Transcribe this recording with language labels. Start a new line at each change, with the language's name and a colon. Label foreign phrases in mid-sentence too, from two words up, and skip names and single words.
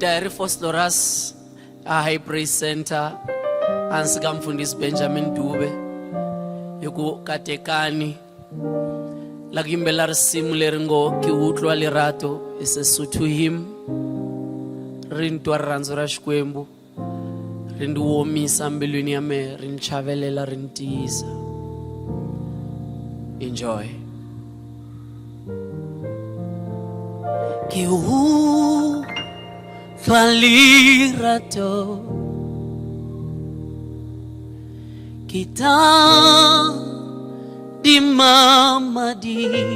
Tsonga: ta hi ri Fosterus a High Praise Center hansi ka mfundhisi Benjamin Dube hi ku katekani la ku yimbela risimu leri ngo
Southern Sotho: ki utlwa lerato
Tsonga: hi Sesotho hymn ri ni twa rirhandzu ra Xikwembu ri ni womisa mbilwini ya mehe ri ni chavelela ri ni tiyisa.
English: Enjoy.
Southern Sotho: Ki utlwa lerato kita di mama di